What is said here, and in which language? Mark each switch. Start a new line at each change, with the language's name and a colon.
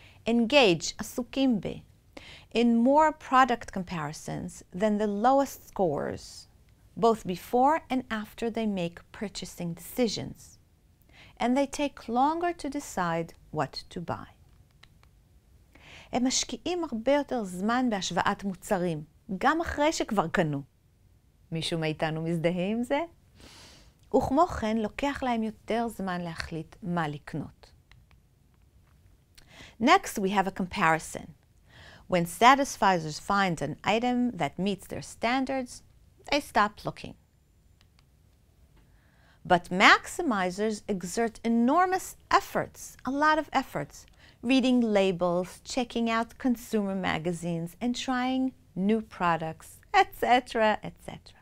English: engage, עסוקים ב, in more product comparisons than the lowest scores, both before and after they make purchasing decisions, and they take longer to decide what to buy.
Hebrew: הם משקיעים הרבה יותר זמן בהשוואת מוצרים, גם אחרי שכבר קנו. מישהו מאיתנו מזדהה עם זה? וכמו כן, לוקח להם יותר זמן להחליט מה לקנות.
English: Next, we have a comparison. When satisficers find an item that meets their standards, they stop looking. But maximizers exert enormous efforts, a lot of efforts, reading labels, checking out consumer magazines, and trying new products, etc., etc.